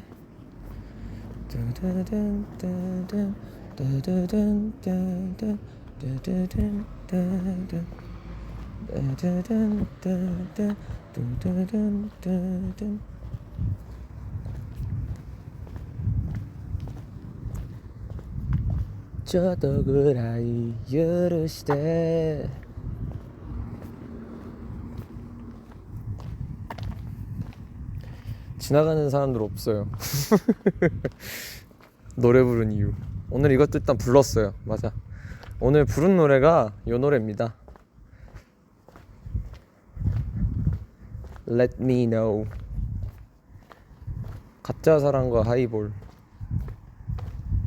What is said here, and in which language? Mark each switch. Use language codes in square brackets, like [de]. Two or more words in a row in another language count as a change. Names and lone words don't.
[ja] ドゥドゥドゥンドゥドゥンドゥドゥドゥンドゥドゥンドゥドゥドゥンドゥドゥンドゥドゥドゥンドゥドゥンドゥドゥドゥンドゥドゥン。ちょっとぐらい許して。 [ko] 지나가는 사람들 없어요. 노래 부른 이유. 오늘 이것도 일단 불렀어요. 맞아. 오늘 부른 노래가 이 노래입니다. [en] Let me know. [ko] 가짜 사랑과 하이볼.